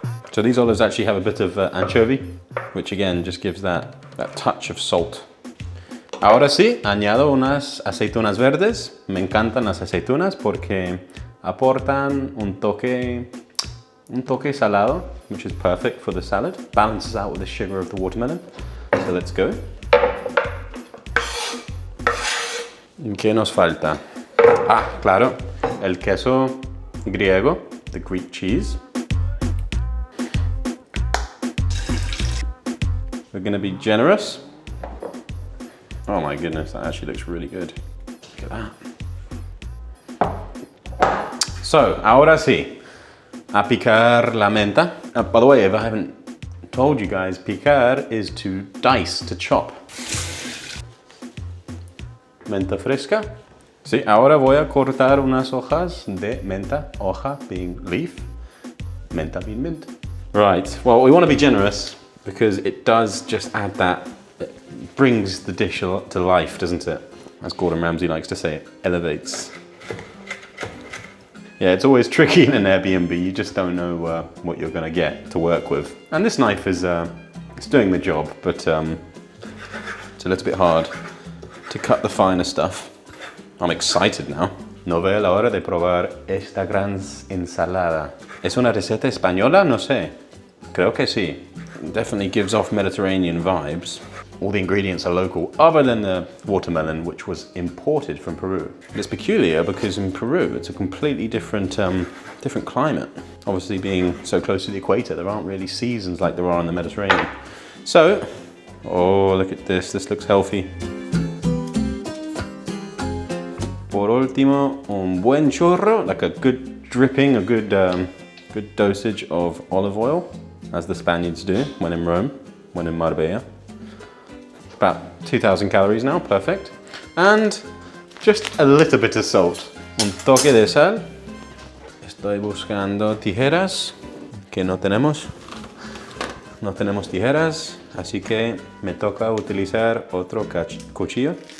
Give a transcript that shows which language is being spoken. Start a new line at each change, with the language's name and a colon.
English: So these olives actually have a bit of anchovy, which again just gives that touch of salt.
Spanish: Ahora sí, añado unas aceitunas verdes. Me encantan las aceitunas porque aportan un toque salado,
English: which is perfect for the salad. Balances out with the sugar of the watermelon. So let's go.
Spanish: ¿Qué nos falta? Ah, claro, el queso griego,
English: the Greek cheese. We're going to be generous. Oh my goodness, that actually looks really good. Look at that.
Spanish: So, ahora sí, a picar la menta.
English: By the way, if I haven't told you guys, picar is to dice, to chop.
Spanish: Menta fresca. Sí, ahora voy a cortar unas hojas de menta,
English: hoja being leaf, menta being mint. Right, well, we want to be generous. because it does just add that, it brings the dish to life, doesn't it? As Gordon Ramsay likes to say, it elevates. Yeah, it's always tricky in an Airbnb. You just don't know what you're gonna get to work with. And this knife is it's doing the job, but it's a little bit hard to cut the finer stuff. I'm excited now.
Spanish: No veo la hora de probar esta gran ensalada. ¿Es una receta española? No sé. Creo que sí.
English: It definitely gives off Mediterranean vibes. All the ingredients are local, other than the watermelon, which was imported from Peru. But it's peculiar because in Peru, it's a completely different climate. Obviously, being so close to the equator, there aren't really seasons like there are in the Mediterranean. So, oh, look at this. This looks healthy.
Spanish: Por último, un buen chorro,
English: like a good dripping, a good dosage of olive oil, as the Spaniards do when in Rome, when in Marbella. About 2,000 calories now, perfect. And just a little bit of salt.
Spanish: Un toque de sal. Estoy buscando tijeras, que no tenemos. No tenemos tijeras, así que me toca utilizar otro cuchillo.